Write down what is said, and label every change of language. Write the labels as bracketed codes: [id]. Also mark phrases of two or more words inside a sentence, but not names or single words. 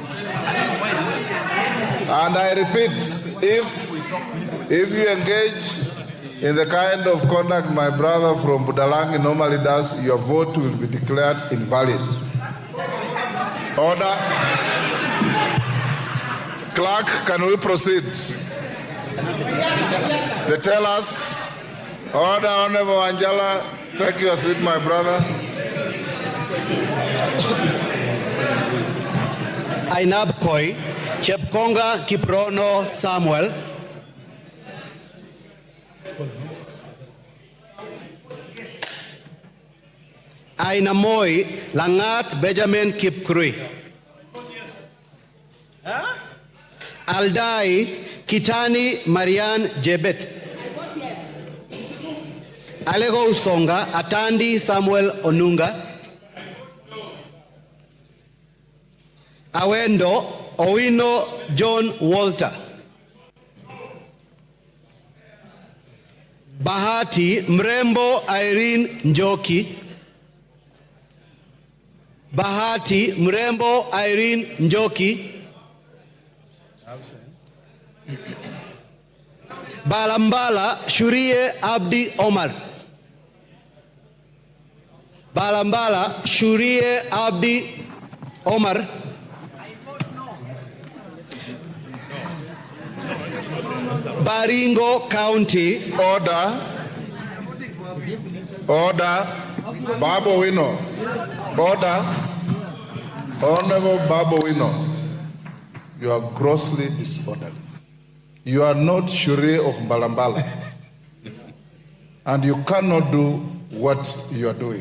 [en] And I repeat, if you engage in the kind of conduct my brother from Budalangi normally does, your vote will be declared invalid. Order. Clerk, can we proceed? They tell us, order, Honorable Angela, take your seat, my brother. Ainab Koi, Chepkonga Kiprono Samuel. Ainamoy Langat Benjamin Kipkrui. Aldai Kitani Marian Jebet. Alego Usonga Atandi Samuel Onunga. Awendo Owino John Walter. Bahati Mrembo Irene Njoki. Bahati Mrembo Irene Njoki. Balambala Shurie Abdi Omar. Balambala Shurie Abdi Omar. Baringo County. Order. Order. Babo Wino. Order. Honorable Babo Wino, you are grossly disorderly. You are not Shurie of Balambala. And you cannot do what you are doing.